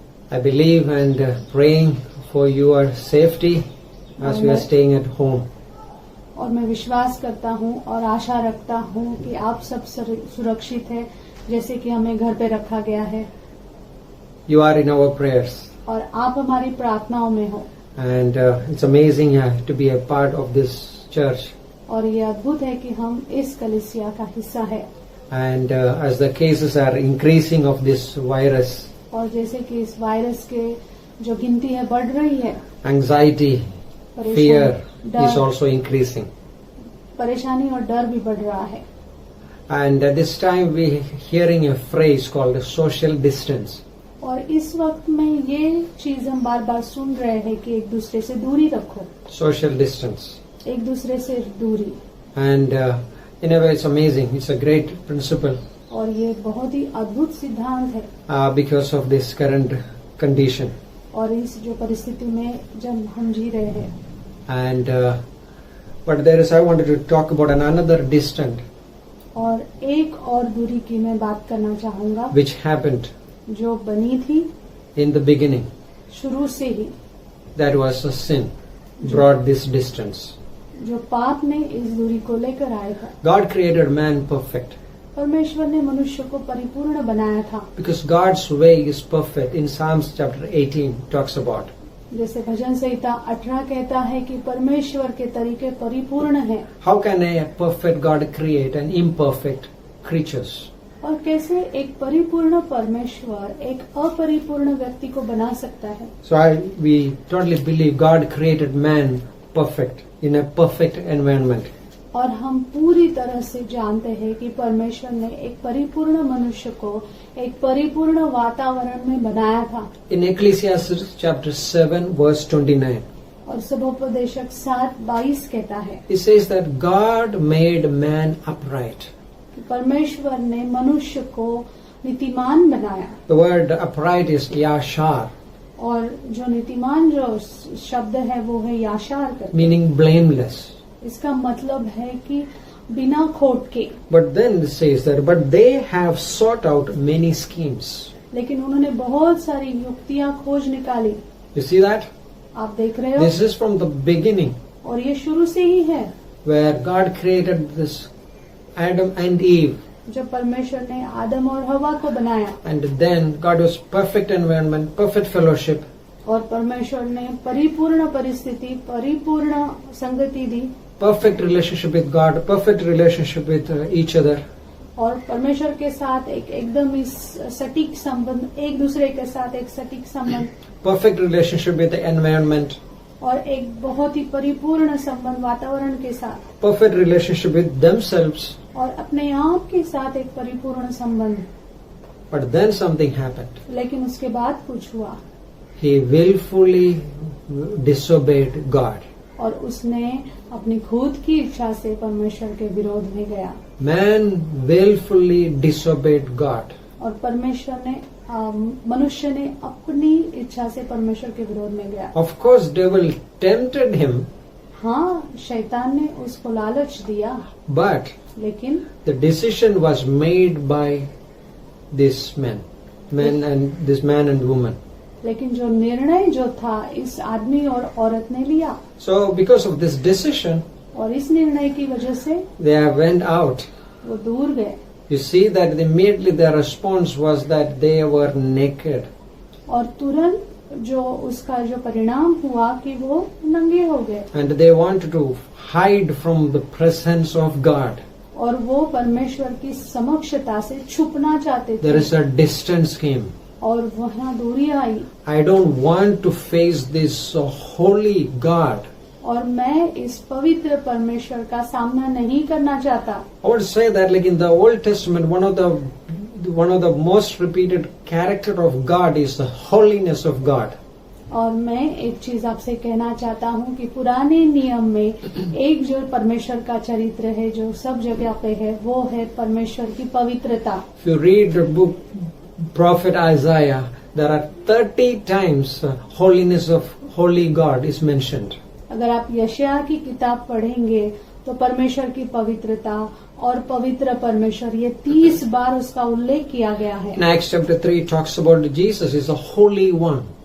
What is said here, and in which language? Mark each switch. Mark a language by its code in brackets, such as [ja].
[en] I believe and praying for your safety as we are staying at home. [hi] और मैं विश्वास करता हूँ और आशा रखता हूँ कि आप सब सुरक्षित हैं, जैसे कि हमें घर पे रखा गया है। [en] You are in our prayers. [hi] और आप हमारी प्रार्थनाओं में हो। [en] And it's amazing to be a part of this church. [hi] और ये अद्भुत है कि हम इस कलीसिया का हिस्सा है। [en] And as the cases are increasing of this virus, [hi] और जैसे कि इस वायरस के जो गिनती है बढ़ रही है, [en] anxiety, fear is [hi] डर, [en] also increasing. [hi] परेशानी और डर भी बढ़ रहा है। [en] And at this time we're hearing a phrase called social distance. [hi] और इस वक्त में ये चीज हम बार बार सुन रहे हैं कि एक दूसरे से दूरी रखो, [en] Social distance. [hi] एक दूसरे से दूरी. [en] And in a way it's amazing. It's a great principle [hi] और ये बहुत ही अद्भुत सिद्धांत है. [en] because of this current condition. [hi] और इस जो परिस्थिति में जब हम जी रहे हैं. [en] And but I wanted to talk about another distance [hi] और एक और दूरी की मैं बात करना चाहूंगा [en] which happened [hi] जो बनी थी [en] in the beginning. [hi] शुरू से ही. [en] That was a sin brought this distance. [hi] जो पाप ने इस दूरी को लेकर आया था. [en] God created man perfect [hi] परमेश्वर ने मनुष्य को परिपूर्ण बनाया था. [en] because God's way is perfect. In Psalms chapter 18 talks about. [hi] जैसे भजन संहिता 18 कहता है कि परमेश्वर के तरीके परिपूर्ण हैं. [en] How can a perfect God create an imperfect creatures? [hi] और कैसे एक परिपूर्ण परमेश्वर एक अपरिपूर्ण व्यक्ति को बना सकता है. [en] So we totally believe God created man perfect in a perfect environment. [hi] और हम पूरी तरह से जानते हैं कि परमेश्वर ने एक परिपूर्ण मनुष्य को एक परिपूर्ण वातावरण में बनाया था. [en] In Ecclesiastes chapter 7 verse 29, [hi] और सबोपदेशक 7:22 कहता है [en] it says that God made man upright. [hi] कि परमेश्वर ने मनुष्य को नीतिमान बनाया. [en] The word upright is yashar, [hi] और जो नीतिमान जो शब्द है वो है याशार करके. [en] meaning blameless. [hi] इसका मतलब है कि बिना खोट के. [en] But then it says that, but they have sought out many schemes. [hi] लेकिन उन्होंने बहुत सारी युक्तियां खोज निकाली. [en] You see that? [hi] आप देख रहे हो. [en] This is from the beginning [hi] और ये शुरू से ही है [en] where God created this Adam and Eve. [hi] जब परमेश्वर ने आदम और हवा को बनाया. [en] And then God was perfect environment, perfect fellowship. [hi] और परमेश्वर ने परिपूर्ण परिस्थिति परिपूर्ण संगति दी. [en] Perfect relationship with God, perfect relationship with each other. [hi] और परमेश्वर के साथ एक एकदम ही सटीक संबंध, एक दूसरे के साथ एक सटीक संबंध. [en] Perfect relationship with the environment. [hi] और एक बहुत ही परिपूर्ण संबंध वातावरण के साथ. [en] Perfect relationship with themselves. [hi] और अपने आप के साथ एक परिपूर्ण संबंध. [en] But then something happened. [hi] लेकिन उसके बाद कुछ हुआ. [en] He willfully disobeyed God. [hi] और उसने अपनी खुद की इच्छा से परमेश्वर के विरोध में गया. [en] Man willfully disobeyed God. [hi] और परमेश्वर ने मनुष्य ने अपनी इच्छा से परमेश्वर के विरोध में गया. [en] Of course, devil tempted him, [hi] हाँ, शैतान ने उसको लालच दिया. [en] but [hi] लेकिन [en] the decision was made by this man and woman. [hi] लेकिन जो निर्णय जो था इस आदमी और औरत ने लिया. [en] So, because of this decision, [hi] और इस निर्णय की वजह से [en] they went out. [hi] वो दूर गए. [en] You see that immediately their response was that they were naked. [hi] और तुरंत जो उसका जो परिणाम हुआ कि वो नंगे हो गए. [en] And they wanted to hide from the presence of God. [hi] और वो परमेश्वर की समक्षता से छुपना चाहते [en] There [hi] थे. [en] is a distance came. [hi] और वहाँ दूरी आई. [en] I don't want to face this holy God. [hi] और मैं इस पवित्र परमेश्वर का सामना नहीं करना चाहता. [en] I want to say that, like in the Old Testament, one of the most repeated character of God is the holiness of God. [hi] और मैं एक चीज आपसे कहना चाहता हूँ कि पुराने नियम में एक जो परमेश्वर का चरित्र है जो सब जगह पे है वो है परमेश्वर की पवित्रता. [en] If you read the book Prophet Isaiah, there are 30 times holiness of holy God is mentioned. [hi] अगर आप यशायाह की किताब पढ़ेंगे तो परमेश्वर की पवित्रता और पवित्र परमेश्वर ये 30 बार उसका उल्लेख किया गया है. [en] In Acts chapter 3 talks about Jesus is a holy one.